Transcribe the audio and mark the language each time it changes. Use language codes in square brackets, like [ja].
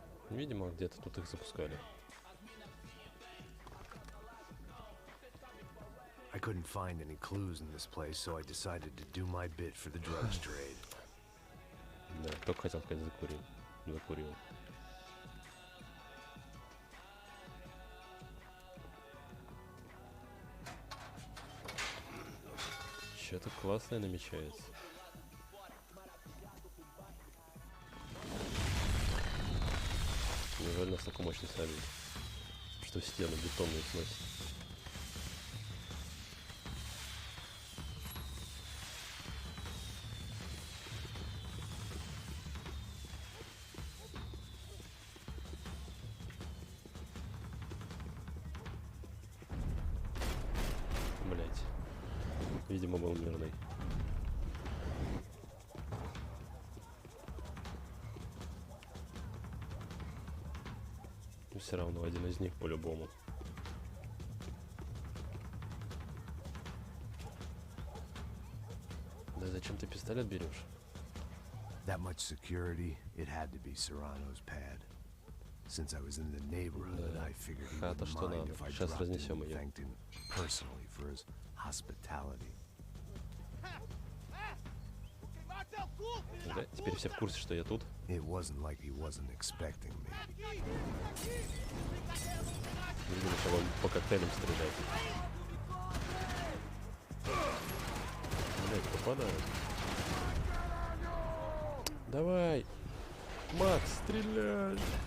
[ru] Видимо, где-то тут их запускали. [en] I couldn't find any clues in this place, so I decided to do my bit for the drugs trade. [ru] Да, только хотел сказать закурил. Закурил. Что-то классное намечается. Неужели настолько мощный салют, что стены бетонные сносит? Блять. Видимо, был мирный. Но все равно один из них по-любому. Да зачем ты пистолет берешь? [en] That much security, it had to be Serrano's pad. Since I was in the neighborhood, I figured he wouldn't mind if I dropped in and thanked him personally for his hospitality. [ru] Да, теперь все в курсе, что я тут. [en] It wasn't like he wasn't expecting me. [ru] Видимо, начал он по коктейлям стрелять. Блять, попадают. Давай! Макс, стреляй!